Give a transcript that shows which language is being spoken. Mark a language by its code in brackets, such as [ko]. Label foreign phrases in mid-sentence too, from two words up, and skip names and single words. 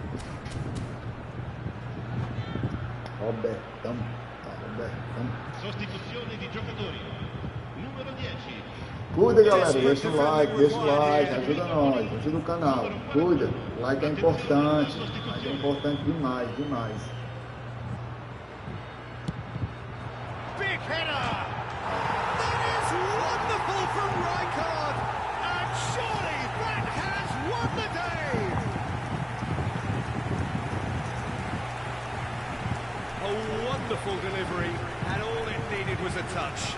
[it] Robertão. Sostituzione di giocatori. Numero 10. [pt] Cuida, galera, deixa o like, ajuda nós, ajuda o canal. Cuida, o like é importante demais. [en] header! That is wonderful from Rijkaard! And surely that has won the day! A wonderful delivery, and all it needed was a touch.